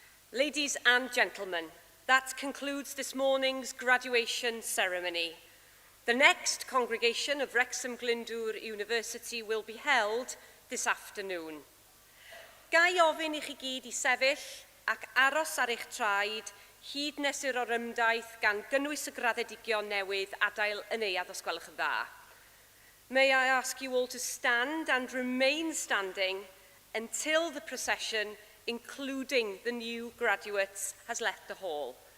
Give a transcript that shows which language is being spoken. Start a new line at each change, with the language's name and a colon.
English: Ladies and gentlemen, that concludes this morning's graduation ceremony. The next congregation of Wrexham Glyndwr University will be held this afternoon.
Welsh: Gai ofyn i chi gyd i sefyll ac aros ar eich traed hyd nes i'r orymdaith gan gynnwys y graddedigion newydd adael yn euad os gwelwch yn dda.
English: May I ask you all to stand and remain standing until the procession, including the new graduates, has left the hall.